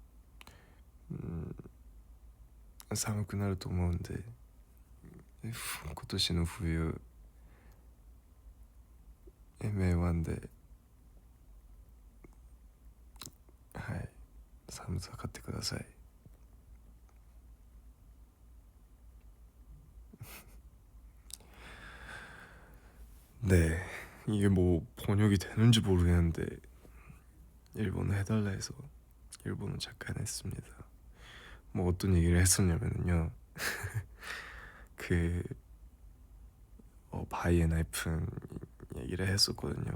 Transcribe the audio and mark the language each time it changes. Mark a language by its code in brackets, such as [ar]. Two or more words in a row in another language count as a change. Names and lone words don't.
[ja] 寒くなると思うんで、今年の冬 MA1 で、はい、寒さ買ってください。 [ko] 네, 이게 뭐 번역이 되는지 모르겠는데 일본어 해달라 해서 일본어 잠깐 했습니다. 뭐 어떤 얘기를 했었냐면요, 그 바이 앤 나이픈 얘기를 했었거든요.